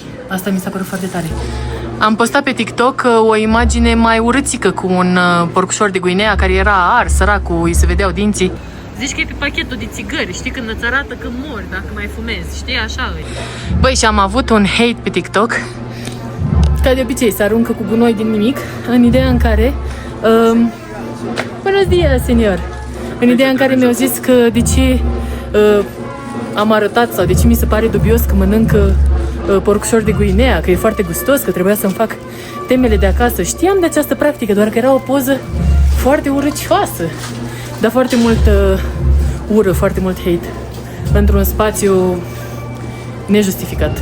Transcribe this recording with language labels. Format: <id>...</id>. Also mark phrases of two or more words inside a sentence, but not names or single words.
<ro>Asta mi s-a părut foarte tare. Am postat pe TikTok o imagine mai urâțică cu un porcușor de Guinea care era ars, săracul, îi se vedeau dinții. Zici că e pe pachetul de țigări, știi, când îți arată că mori dacă mai fumezi, știi, așa îi. Băi, și am avut un hate pe TikTok. Ca de obicei, se aruncă cu gunoi din nimic, în ideea în care...</ro> <es>Buenos días, señor!</es> <ro>În ideea în care mi-au zis că de ce am arătat sau de ce mi se pare dubios că mănânc porcușor de Guinea, că e foarte gustos, că trebuia să-mi fac temele de acasă. Știam de această practică, doar că era o poză foarte urâcioasă. Dar foarte multă ură, foarte mult hate într-un spațiu nejustificat.</ro>